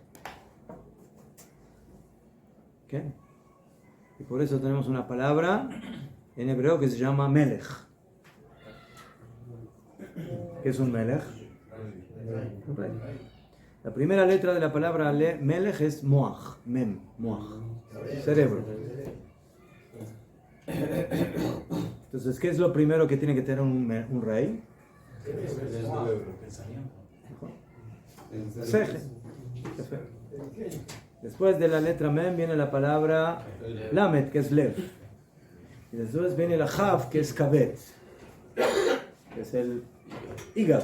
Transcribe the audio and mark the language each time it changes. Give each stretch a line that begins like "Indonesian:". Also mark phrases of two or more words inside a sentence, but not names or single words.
Spanish: ¿Ok? Y por eso tenemos una palabra en hebreo que se llama melech. ¿Qué es un melech? La primera letra de la palabra melech es
Hebrew: moach, mem, moach,
Spanish: cerebro. Entonces, ¿qué es lo primero que tiene que tener un rey? Pensamiento. Sejel. Después de la letra Mem viene la palabra Lamet, que es Lev. Y después viene la Jav, que es Kabet, que es el hígado.